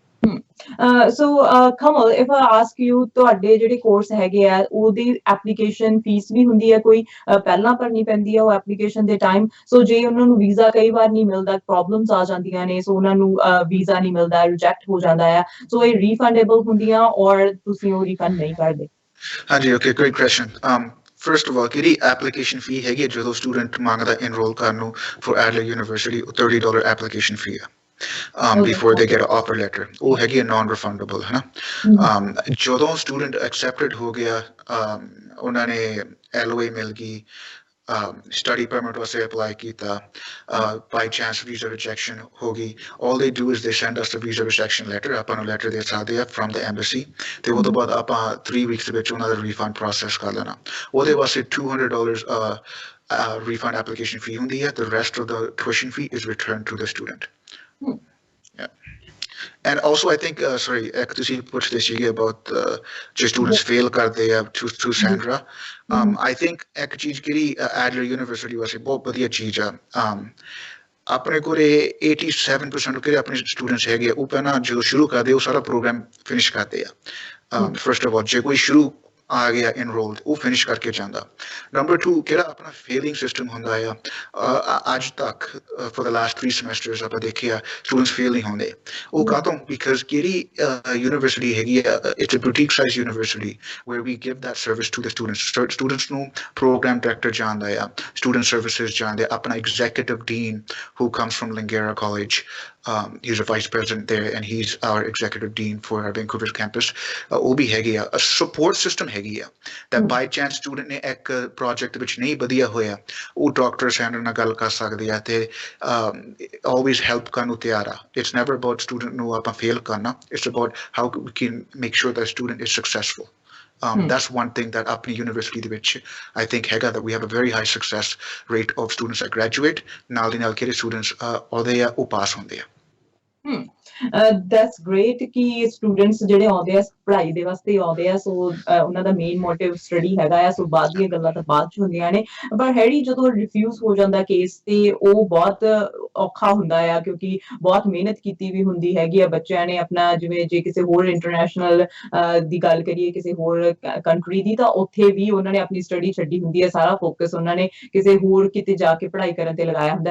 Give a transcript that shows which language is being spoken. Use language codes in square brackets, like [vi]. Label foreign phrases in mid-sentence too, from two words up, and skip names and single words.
[en] So Kamal, if I ask you, [pa] ਤੁਹਾਡੇ ਜਿਹੜੇ ਕੋਰਸ ਹੈਗੇ ਆ ਉਹਦੀ [en] application fees [pa] ਵੀ ਹੁੰਦੀ ਹੈ ਕੋਈ, ਪਹਿਲਾਂ ਭਰਨੀ ਪੈਂਦੀ ਹੈ ਉਹ ਐਪਲੀਕੇਸ਼ਨ ਦੇ ਟਾਈਮ? ਸੋ ਜੇ ਉਹਨਾਂ ਨੂੰ ਵੀਜ਼ਾ ਕਈ ਵਾਰ ਨਹੀਂ ਮਿਲਦਾ, ਪ੍ਰੋਬਲਮਸ ਆ ਜਾਂਦੀਆਂ ਨੇ, ਸੋ ਉਹਨਾਂ ਨੂੰ ਵੀਜ਼ਾ ਨਹੀਂ ਮਿਲਦਾ, ਰਿਜੈਕਟ ਹੋ ਜਾਂਦਾ ਹੈ, ਸੋ ਇਹ ਰੀਫੰਡੇਬਲ ਹੁੰਦੀਆਂ ਔਰ ਤੁਸੀਂ ਉਹ ਰੀਫੰਡ ਨਹੀਂ ਕਰਦੇ? [en] ਹਾਂਜੀ, okay, great question. First of all, [pa] ਕਿਹੜੀ [en] application fee [pa] ਹੈਗੀ ਜਦੋਂ ਸਟੂਡੈਂਟ ਮੰਗਦਾ ਇਨਰੋਲ ਕਰਨ ਨੂੰ ਫॉर ਐਡਲਰ ਯੂਨੀਵਰਸਿਟੀ, $30 ਐਪਲੀਕੇਸ਼ਨ ਫੀ ਹੈ [en] before they get an offer letter, [pa] ਉਹ ਹੈਗੀ ਹੈ non-refundable, ਹੈ ਨਾ। ਜਦੋਂ ਸਟੂਡੈਂਟ ਐਕਸੈਪਟਡ ਹੋ ਗਿਆ, ਉਹਨਾਂ ਨੇ LOA ਮਿਲ ਗਈ, [en] study permit [pa] ਵਾਸਤੇ ਅਪਲਾਈ ਕੀਤਾ, [en] by chance visa rejection [pa] ਹੋ ਗਈ, [en] all they do is they send us the visa rejection letter, [pa] ਆਪਾਂ ਨੂੰ letter ਦੇ ਸਕਦੇ ਆ [en] from the embassy, [pa] ਤੇ ਉਹ ਤੋਂ ਬਾਅਦ ਆਪਾਂ 3 weeks ਦੇ ਵਿੱਚ ਉਹਨਾਂ ਦਾ [en] refund process [pa] ਕਰ ਲੈਣਾ। ਉਹਦੇ ਵਾਸਤੇ $200 [en] refund application fee [pa] ਹੁੰਦੀ ਹੈ, [en] the rest of the tuition fee is returned to the student. And also, I think, sorry, [pa] ਤੁਸੀਂ ਪੁੱਛਦੇ ਸੀਗੇ about ਜੇ [en] students fail [pa] ਕਰਦੇ ਆ through Sandra. [en] I think [pa] ਇੱਕ ਚੀਜ਼ ਕਿਹੜੀ ਐਡਲਰ ਯੂਨੀਵਰਸਿਟੀ ਵਾਸਤੇ ਬਹੁਤ ਵਧੀਆ ਚੀਜ਼ ਆ, ਆਪਣੇ ਕੋਲੇ 87% ਕਿਹੜੇ ਆਪਣੇ ਸਟੂਡੈਂਟਸ ਹੈਗੇ ਆ ਉਹ ਪਹਿਲਾਂ ਜਦੋਂ ਸ਼ੁਰੂ ਕਰਦੇ ਉਹ ਸਾਰਾ ਪ੍ਰੋਗਰਾਮ ਫਿਨਿਸ਼ ਕਰਦੇ ਆ। [en] First of all, [pa] ਜੇ ਕੋਈ ਸ਼ੁਰੂ ਆ ਗਿਆ enrolled ਉਹ ਫਿਨਿਸ਼ ਕਰਕੇ ਜਾਂਦਾ। ਨੰਬਰ 2 ਕਿਹੜਾ ਆਪਣਾ [en] failing system [pa] ਹੁੰਦਾ ਆ ਅੱਜ ਤੱਕ [en] for the last 3 semesters [pa] ਆਪਾਂ ਦੇਖਿਆ ਸਟੂਡੈਂਟਸ ਫੇਲ ਨਹੀਂ ਹੁੰਦੇ। ਉਹ ਕਾਹਤੋਂ? ਬਿਕਾਜ਼ ਕਿਹੜੀ ਯੂਨੀਵਰਸਿਟੀ ਹੈਗੀ ਆ, [en] it's a boutique size university where we give that service to the students। [pa] ਸਟੂਡੈਂਟਸ ਨੂੰ ਪ੍ਰੋਗਰਾਮ ਡਾਇਰੈਕਟਰ ਜਾਣਦਾ ਆ, [en] student services [pa] ਜਾਣਦੇ, ਆਪਣਾ [en] executive dean who comes from Langara College, he's a vice president there and he's our executive dean for our Vancouver campus। [pa] ਉਹ ਵੀ ਹੈਗੀ ਆ, [en] support system [pa] ਹੈਗੀ ਆ [en] that by chance student [pa] ਨੇ ਇੱਕ project ਵਿੱਚ ਨਹੀਂ ਵਧੀਆ ਹੋਇਆ, ਉਹ ਡਾਕਟਰ ਸੈਂਡਰ ਨਾਲ ਗੱਲ ਕਰ ਸਕਦੇ ਆ ਤੇ [en] always help [pa] ਕਰਨ ਨੂੰ ਤਿਆਰ ਆ। [en] It's never about student [pa] ਨੂੰ ਆਪਾਂ [en] fail ਕਰਨਾ, it's about how we can make sure that student is successful। That's one thing that [pa] ਆਪਣੀ ਯੂਨੀਵਰਸਿਟੀ ਦੇ ਵਿੱਚ [en] I think ਹੈਗਾ, that we have a very high success rate of students that graduate। [pa] ਨਾਲ ਦੀ ਨਾਲ ਕਿਹੜੇ students ਆਉਂਦੇ ਆ ਉਹ ਪਾਸ ਹੁੰਦੇ ਆ। [en] That's great [pa] ਕਿ ਸਟੂਡੈਂਟਸ ਜਿਹੜੇ ਆਉਂਦੇ ਆ ਪੜ੍ਹਾਈ ਦੇ ਵਾਸਤੇ ਆਉਂਦੇ ਆ, ਸੋ ਉਹਨਾਂ ਦਾ [en] main motive study [pa] ਹੈਗਾ ਆ, ਸੋ ਬਾਅਦ ਦੀਆਂ ਗੱਲਾਂ ਤਾਂ ਬਾਅਦ ਚ ਹੁੰਦੀਆਂ ਨੇ। ਪਰ ਹੈਰੀ ਜਦੋਂ ਰਿਫਿਊਜ਼ ਹੋ ਜਾਂਦਾ ਕੇਸ ਤੇ ਉਹ ਬਹੁਤ ਔਖਾ ਹੁੰਦਾ ਆ, ਕਿਉਂਕਿ ਬਹੁਤ ਮਿਹਨਤ ਕੀਤੀ ਵੀ ਹੁੰਦੀ ਹੈਗੀ ਆ ਬੱਚਿਆਂ ਨੇ ਆਪਣਾ, ਜਿਵੇਂ ਜੇ ਕਿਸੇ ਹੋਰ ਇੰਟਰਨੈਸ਼ਨਲ ਦੀ ਗੱਲ ਕਰੀਏ ਕਿਸੇ ਹੋਰ ਕੰਟਰੀ ਦੀ, ਤਾਂ ਉੱਥੇ ਵੀ ਉਹਨਾਂ ਨੇ ਆਪਣੀ ਸਟੱਡੀ ਛੱਡੀ ਹੁੰਦੀ ਹੈ, ਸਾਰਾ ਫੋਕਸ ਉਹਨਾਂ ਨੇ ਕਿਸੇ ਹੋਰ ਕਿਤੇ ਜਾ ਕੇ ਪੜ੍ਹਾਈ ਕਰਨ ਤੇ ਲਗਾਇਆ ਹੁੰਦਾ।